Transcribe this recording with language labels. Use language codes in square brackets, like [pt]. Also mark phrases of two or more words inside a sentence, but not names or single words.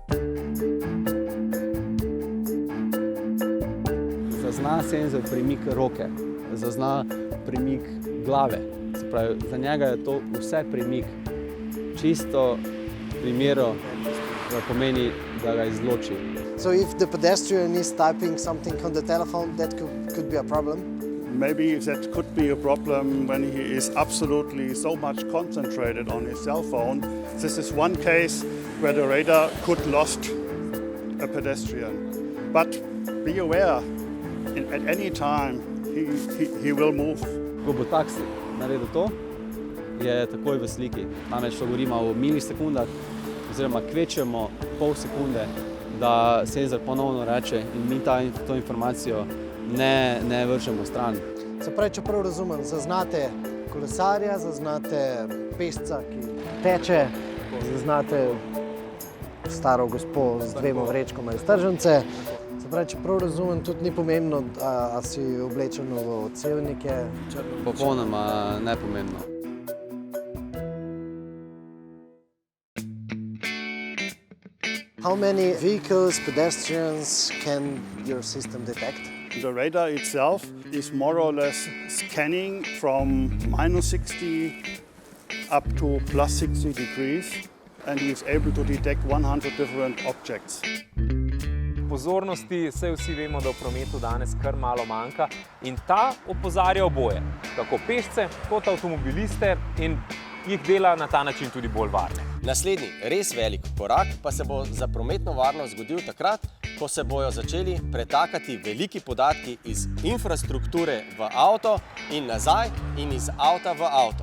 [sl] Zazna senzor premik roke, zazna premik glave. Se pravi, za njega je to vse premik. Čisto primeru pomeni, da ga izloči. [en] So if the pedestrian is typing something on the telephone, that could be a problem? Maybe that could be a problem when he is absolutely so much concentrated on his cell phone. This is one case where the radar could lost a pedestrian. But be aware, at any time he will move. [sl] Ko bo taksi naredil to, je takoj v sliki. Namreč govorimo o milisekundah, oziroma kvečemo pol sekunde, da senzor ponovno reče in mi to informacijo ne vržemo stran. Se pravi, če prav razumem, zaznate kolesarja, zaznate pešca, ki teče, zaznate staro gospo z 2 vrečkoma iz tržnice. Se pravi, če prav razumem, tudi ni pomembno, a si oblečen v odsevnike. Popolnoma nepomembno. [en] How many vehicles, pedestrians can your system detect? The radar itself is more or less scanning from -60 up to +60 degrees, and he is able to detect 100 different objects. [sl] Pozornosti, saj vsi vemo, da v prometu danes kar malo manjka in ta opozarja oboje, tako pešce kot avtomobiliste in jih dela na ta način tudi bolj varne. Naslednji res velik korak pa se bo za prometno varnost zgodil takrat, ko se bojo začeli pretakati veliki podatki iz infrastrukture v avto in nazaj in iz avta v avto.